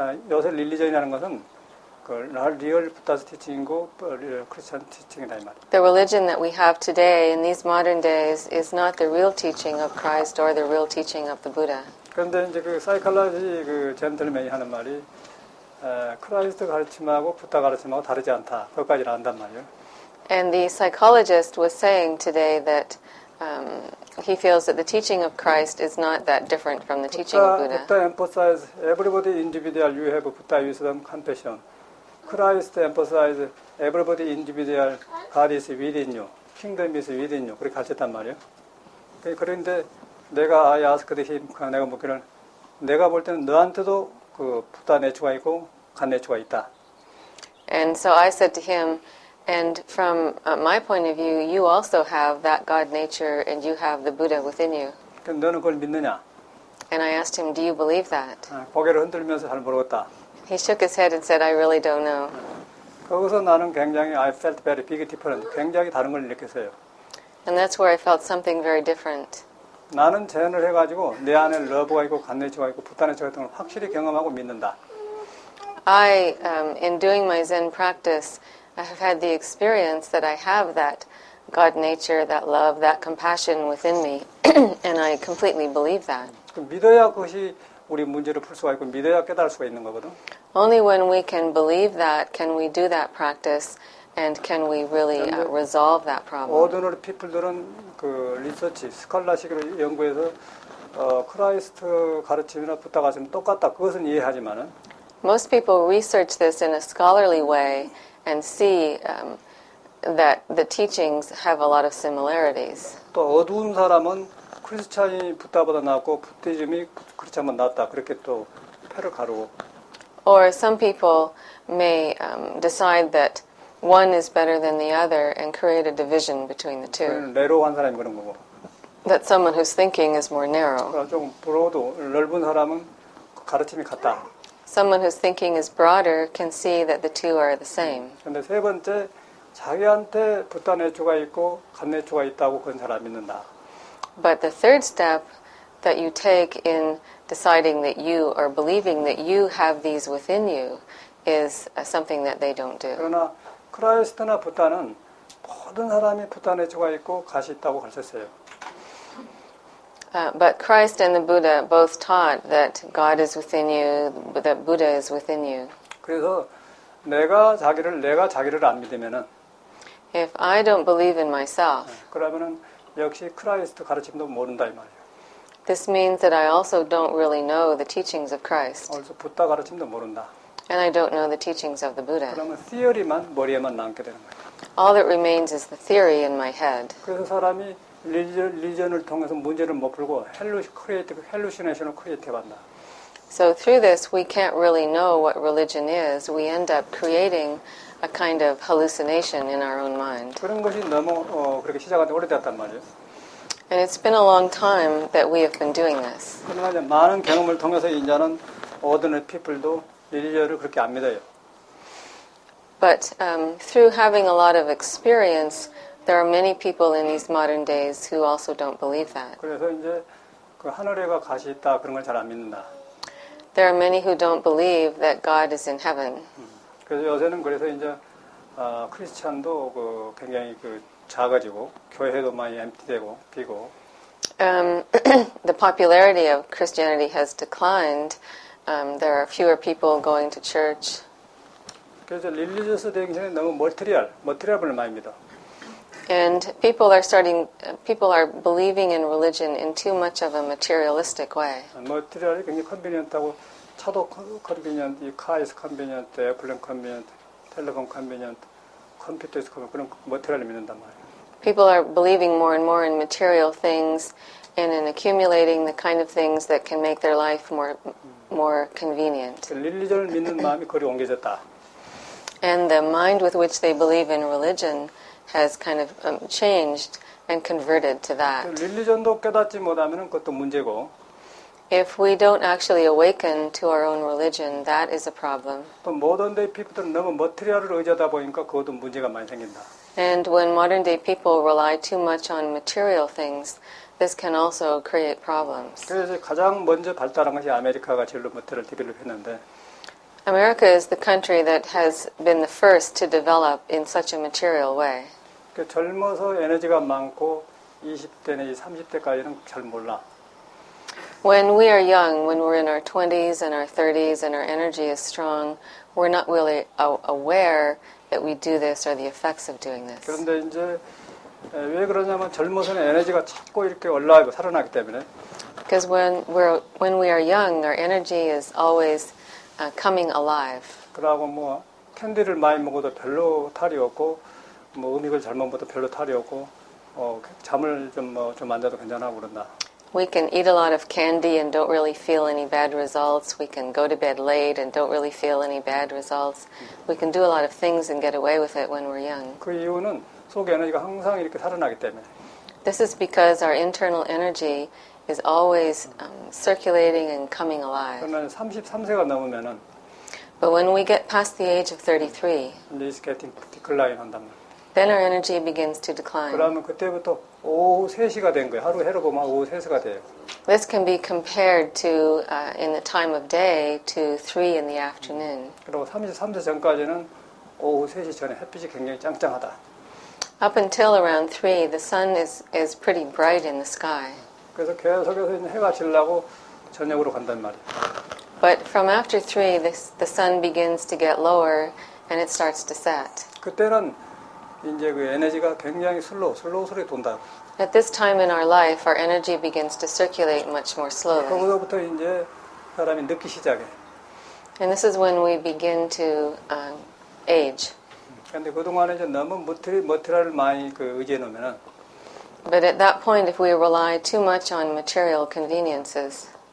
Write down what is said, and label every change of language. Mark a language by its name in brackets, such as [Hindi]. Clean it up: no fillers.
[Korean] 요새 릴리전이라는 것은 [English] real Buddha's teaching [Korean] 이고 [English] Christian teaching [Korean] 이다 이 말이에요. [English] The religion that we have today in these modern days is not the real teaching of Christ or the real teaching of the Buddha. [Korean] 그런데 이제 그 사이클러지 젠틀맨이 하는 말이 크라이스트 가르침하고 부다 가르침하고 다르지 않다. 그것까지는 안단 말이에요. [English] And the psychologist was saying today that he feels that the teaching of Christ is not that different from the teaching of Buddha. Buddha emphasize everybody individual. You have Buddha wisdom, compassion. Christ emphasize everybody individual. God is within you. Kingdom is within you. [Korean] 그렇게 가르쳤단 말이에요. 그런데 내가 [English] I asked him, [Korean] 내가 묻기를 내가 볼 때는 너한테도 그 부다 내추가 있고 간 내추가 있다. [English] And so I said to him, and from my point of view, you also have that God nature and you have the Buddha within you. [Korean] 너는 그걸 믿느냐? [English] And I asked him, do you believe that? [Korean] 고개를 흔들면서 잘 모르겠다. [English] He shook his head and said, I really don't know. [Korean] 거기서 나는 굉장히 [English] I felt very big different. [Korean] 굉장히 다른 걸 느꼈어요. [English] And that's where I felt something very different. [Korean] 나는 제안을 해가지고 내 안에 러브가 있고 간내추가 있고 부다 내추가 있다는 걸 확실히 경험하고 믿는다. [English] I, in doing my Zen practice, I have had the experience that I have that God nature, that love, that compassion within me, and I completely believe that. [Korean] 믿어야 그것이 우리 문제를 풀 수가 있고 믿어야 깨달을 수가 있는 거거든. [English] Only when we can believe that can we do that practice, and can we really resolve that problem. [Korean] 오더너리 피플들은 그 리서치, 스칼라식으로 연구해서 크라이스트 가르침이나 부다 가르침 똑같다. 그것은 이해하지만은 [English] Most people research this in a scholarly way and see that the teachings have a lot of similarities. [Korean] 또 어두운 사람은 크리스찬이 부다보다 낫고 부티즘이 크리스찬보다 낫다. 그렇게 또 패를 가르고. [English] Or some people may decide that one is better than the other and create a division between the two. [Korean] 내로한 사람이 그런 거고. [English] That someone whose thinking is more narrow. [Korean] 좀 브로드, 넓은 사람은 가르침이 같다. [English] someone whose thinking is broader can see that the two are the same. [Korean] 근데 세 번째, 자기한테 붓다 내추가 있고 간 내추가 있다고 그건 잘 안 믿는다. [English] But the third step that you take in deciding that you or believing that you have these within you is something that they don't do. [Korean] 그러나 크라이스트나 붓다는 모든 사람이 붓다 내추가 있고 갓이 있다고 가르쳤어요. [English] But Christ and the Buddha both taught that God is within you, that Buddha is within you. [Korean] 그래서 내가 자기를 안 믿으면은 [English] If I don't believe in myself, [Korean] 그러면은 역시 크라이스트 가르침도 모른다 이 말이에요. [English] this means that I also don't really know the teachings of Christ, [Korean] 그래서 붓다 가르침도 모른다. [English] and I don't know the teachings of the Buddha. [Korean] 그러면 시어리만 머리에만 남게 되는 거예요. [English] All that remains is the theory in my head. [Korean] 그래서 사람이 리전을 통해서 문제를 못 풀고 헬루시네이션을 크리에이티브 한다. [English] So through this, we can't really know what religion is. We end up creating a kind of hallucination in our own mind. [Korean] 그런 것이 너무 그렇게 시작한 지 오래됐단 말이에요. [English] And it's been a long time that we have been doing this. [Korean] 그러나 이제 많은 경험을 통해서 이제는 [English] ordinary people [Korean] 도 리전을 그렇게 안 믿어요. [English] But through having a lot of experience, there are many people in these modern days who also don't believe that. [Korean] 그래서 이제 그 하늘에가 갓이 있다 그런 걸 잘 안 믿는다. [English] There are many who don't believe that God is in heaven. [Korean] 그래서 요새는 그래서 이제 크리스찬도 그 굉장히 그 작아지고 교회도 많이 엠티되고 비고. [English] The popularity of Christianity has declined. There are fewer people going to church. [Korean] 그래서 릴리저스 대행신에 너무 머티리얼을 많이 믿어. [English] And people are believing in religion in too much of a materialistic way. [Korean] 머티리얼이 굉장히 컨비니언트하고 차도 컨비니언트, 카이스 컨비니언트, 애플랜 컨비니언트, 텔레폰 컨비니언트, 컴퓨터에서 그런 머티리얼을 믿는단 말이에요. [English] People are believing more and more in material things and in accumulating the kind of things that can make their life more convenient. [Korean] 릴리전을 믿는 마음이 거리 옮겨졌다. [English] And the mind with which they believe in religion has kind of changed and converted to that. [Korean] 릴리전도 깨닫지 못하면 그것도 문제고. [English] If we don't actually awaken to our own religion, that is a problem. [Korean] 또 모던데이 피플들은 너무 머티리얼을 의지하다 보니까 그것도 문제가 많이 생긴다. [English] And when modern day people rely too much on material things, this can also create problems. [Korean] 그래서 가장 먼저 발달한 것이 아메리카가 제일로 머티리얼을 디벨롭했는데. [English] America is the country that has been the first to develop in such a material way. [Korean] 그 젊어서 에너지가 많고 20대 내지 30대까지는 잘 몰라. [English] When we are young, when we're in our 20s and our 30s and our energy is strong, we're not really aware that we do this or the effects of doing this. [Korean] 그런데 이제 왜 그러냐면 젊어서는 에너지가 자꾸 이렇게 올라가고 살아나기 때문에. [English] Because when we are young, our energy is always coming alive. [Korean] 그러고 뭐 캔디를 많이 먹어도 별로 탈이 없고 뭐 음식을 잘못 먹어도 별로 탈이 없고 잠을 좀 안 자도 괜찮아고 그런다. [English] We can eat a lot of candy and don't really feel any bad results. We can go to bed late and don't really feel any bad results. We can do a lot of things and get away with it when we're young. [Korean] 그 이유는 속 에너지가 항상 이렇게 살아나기 때문에. [English] This is because our internal energy is always circulating and coming alive. [Korean] 그러면 33세가 넘으면은 [English] But when we get past the age of 33, [Korean] 이제 [English] it's getting decline [Korean] 한단 말이에요. [English] then our energy begins to decline. [Korean] 그러면 그때부터 오후 3시가 된 거예요. 하루 해로 보면 오후 3시가 돼요. [English] This can be compared to, in the time of day, to 3 in the afternoon. [Korean] 그리고 33세 전까지는 오후 3시 전에 햇빛이 굉장히 짱짱하다. [English] Up until around 3, the sun is pretty bright in the sky. [Korean] 그래서 계속해서 이제 해가 지려고 저녁으로 간단 말이에요. [English] But from after 3, the sun begins to get lower and it starts to set. [Korean] 그때는 이제 그 에너지가 굉장히 슬로우스럽게 돈다. [English] At this time in our life, our energy begins to circulate much more slowly. [Korean] 그거부터 이제 사람이 늙기 시작해. [English] And this is when we begin to age. [Korean] 그런데 그동안에 이제 너무 머티리얼을 많이 의지해 놓으면은 [English] But at that point, if we rely too much on material conveniences,